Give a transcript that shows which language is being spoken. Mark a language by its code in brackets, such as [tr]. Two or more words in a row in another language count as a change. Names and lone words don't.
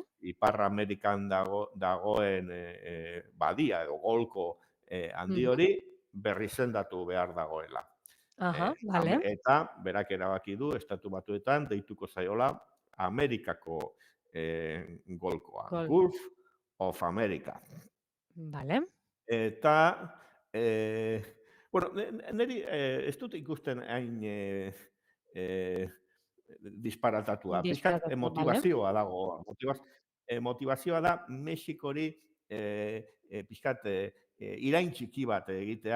[eu] Ipar Amerikan dagoen badia edo golko handi Mhm, hori berrizendatu behar dagoela. [es] aha, vale. [eu] Eta berak erabaki du Estatu Batuetan deituko zaiola Amerikako golkoa, Gol. [en] Gulf of America. [es] Vale. [eu] Eta, bueno, niri ez dut ikusten hain disparatatua. Pixkat Disparatatu, vale. motivazioa dago. Motivazioa da Mexikori pixkat irain txiki bat egitea